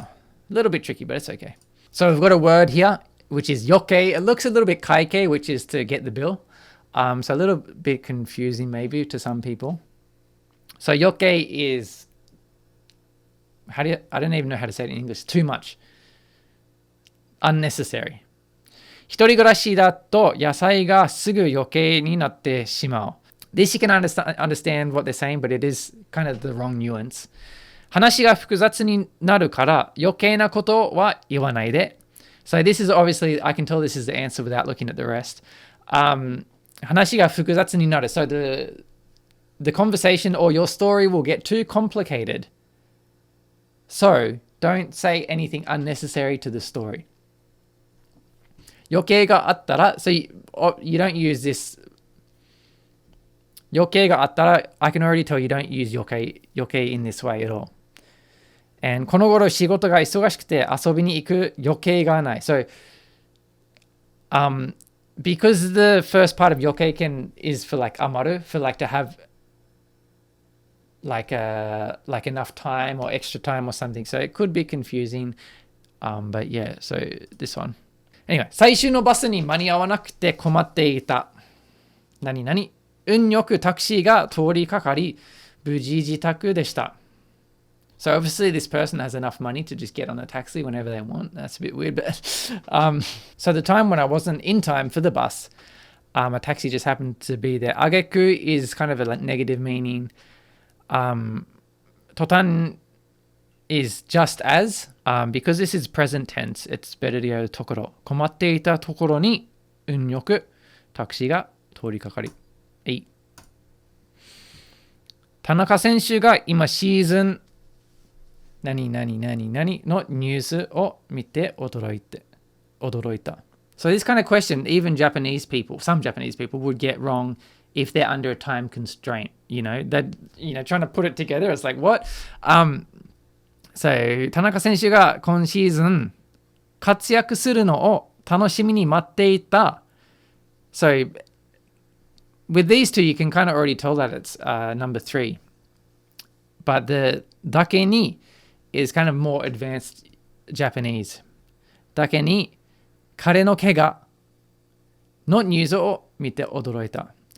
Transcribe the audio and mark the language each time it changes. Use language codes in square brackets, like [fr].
[en] A little bit tricky, but it's okay. So we've got a word here, which is yoke. It looks a little bit kaike, which is to get the bill. So a little bit confusing maybe to some people. So yoke is, I don't even know how to say it in English, too much. Unnecessary. [ja] 一人暮らしだと野菜がすぐ余計になってしまう. [en] This you can understand what they're saying, but it is kind of the wrong nuance. [ja] 話が複雑になるから余計なことは言わないで. [en] So this is obviously, I can tell this is the answer without looking at the rest. [ja] 話が複雑になる. [en] So the conversation or your story will get too complicated So don't say anything unnecessary to the story. [ja] 余計があったら [en] so you don't use this 余計があったら I can already tell you don't use 余計 in this way at all. [ja] And この頃仕事が忙しくて遊びに行く余計がない。 [en] So because the first part of 余計 is for like 余る for like to have like enough time or extra time or something. So it could be confusing. But yeah, so this one. [ja] Anyway, 最終のバスに間に合わなくて困っていた。何々運よくタクシーが通りかかり、無事自宅でした。 [en] So obviously this person has enough money to just get on a taxi whenever they want. That's a bit weird, but so the time when I wasn't in time for the bus, a taxi just happened to be there. Ageku is kind of a negative meaning. Totan is just as, because this is present tense, it's better to go tokoro. [ja] 困っていたところに運よくタクシーが通りかかり。田中選手が今シーズン何々何々のニュースを見て驚いた。 [en] So this kind of question, even Japanese people, some Japanese people would get wrong if they're under a time constraint. That trying to put it together, it's like what? [ja] So 田中選手が今シーズン活躍するのを楽しみに待っていた。 [en] So with these two, you can kind of already tell that it's number 3. But the dake ni is kind of more advanced Japanese. [ja] Dake ni kare no kega no news o mite odoroita.